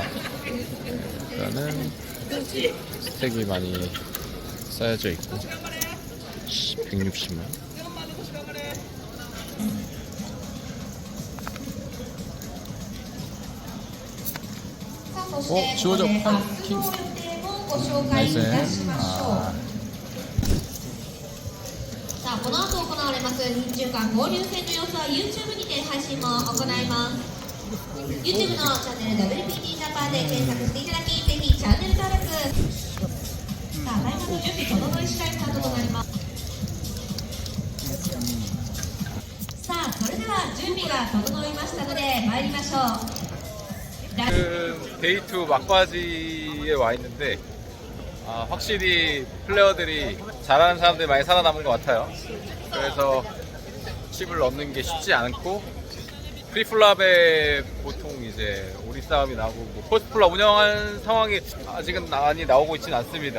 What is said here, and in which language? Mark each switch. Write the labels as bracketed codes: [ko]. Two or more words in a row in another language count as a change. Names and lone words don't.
[ko] 일단은 스택이 많이 쌓여져 있고 160만. 주어져 킹 나이스. [ja] さあこの後行われます日中間交流戦の様子は YouTube にて配信も行います。 YouTube のチャンネル WPT ジャパンで検索していただき、ぜひチャンネル登録。さあ、タイムの準備整い次第スタートとなります。さあ、それでは準備が整いましたので参りましょう。 [ko] 지금 데이2 막바지에 와 있는데 확실히 플레이어들이 잘하는 사람들이 많이 살아남은 것 같아요. 그래서 칩을 넣는 게 쉽지 않고 프리플랍에 보통 이제 오리 싸움이 나고 뭐 포스트플랍 운영한 상황이 아직은 많이 나오고 있지는 않습니다.